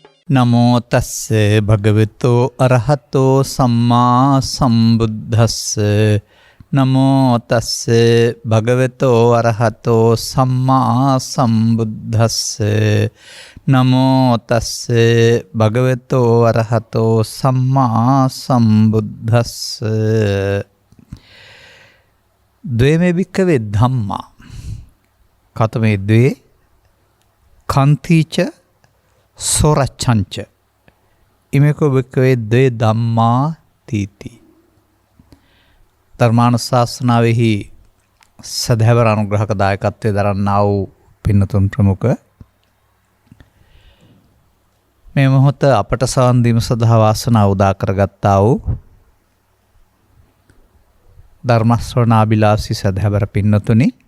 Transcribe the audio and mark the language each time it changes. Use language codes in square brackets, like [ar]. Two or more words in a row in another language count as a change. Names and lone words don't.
[pi] නමෝ තස්ස භගවතෝ අරහතෝ සම්මා සම්බුද්දස්ස නමෝ තස්ස භගවතෝ අරහතෝ සම්මා සම්බුද්දස්ස නමෝ තස්ස භගවතෝ අරහතෝ සම්මා සම්බුද්දස්ස ද්වේමේ භික්ඛවේ ධම්මා කතමේ ද්වේ කන්තිච සොරච්ඡංච ඉමේකෝ භික්ඛවේ ද්වේ ධම්මා තීති. [si] ධර්මානුශාසනාවෙහි සදහැවර අනුග්‍රහක දායකත්වයේ දරන්නා වූ පින්නතුන් ප්‍රමුඛ මේ මොහොත අපට සවන් දීම සඳහා වාසනාව උදා කරගත්තා වූ ධර්ම ශ්‍රවණාබිලාසී සදහැවර පින්නතුනි